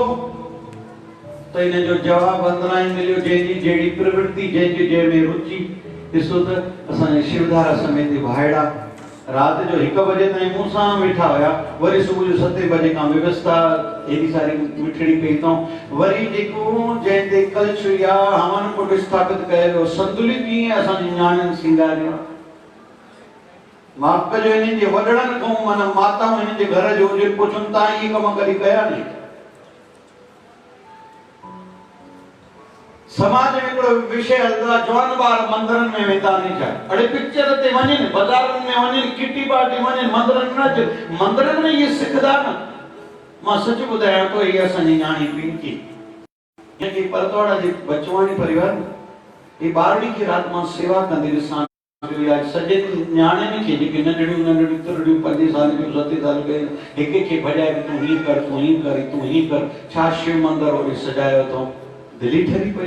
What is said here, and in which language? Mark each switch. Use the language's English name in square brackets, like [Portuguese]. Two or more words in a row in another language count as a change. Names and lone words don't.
[Sindhi] त इन जो जवाबु अंदरां ई मिलियो, जंहिंजी जहिड़ी प्रवृत्ति, जंहिंजी जंहिंमें रुचि। ॾिसो त असांजे शिवधारा समेत भाइड़ा रात जो 1 बजे ताईं मूंसां वेठा हुया, वरी सुबुह जो 7 बजे खां व्यवस्था एडी सारी मिठड़ी पई तो वरी जेको जंहिंते कलश या हवन कुंड स्थापित कयो संतुलित कीअं असांजी न्याणियुनि सिंगारियो। माफ़ कजो, इन्हनि जे वॾड़नि खां माना माताऊं हिननि जे घर जो जे पुछनि था इहे कम कॾहिं कया नहीं। समाज में हिकिड़ो विषय हलंदो आहे, जवान ॿार मंदरनि में वेंदा नहीं छा, अड़े पिक्चर ते वञनि, बाज़ारनि में वञनि, [English] kitty party [Sindhi] वञनि, मंदरनि में अच, मंदरनि में इहे सिखदा न। मां सच ॿुधायां थो, इहा असांजी न्याणी पिंकी हिनखे परतवाड़ा जे बचवानी परिवार ये ॿारड़ी खे राति मां सेवा कंदी ॾिसां सॼे न्याणियुनि खे जेके नंढड़ियूं नंढड़ियूं तुरड़ियूं 5 साल जूं 7 साल के हिक खे भॼाए तूं हीअं कर, तूं हीअं कर, तूं हीअं कर, छा शिव मंदिर होॾे सजायो अथऊं, दिली ठरी पई।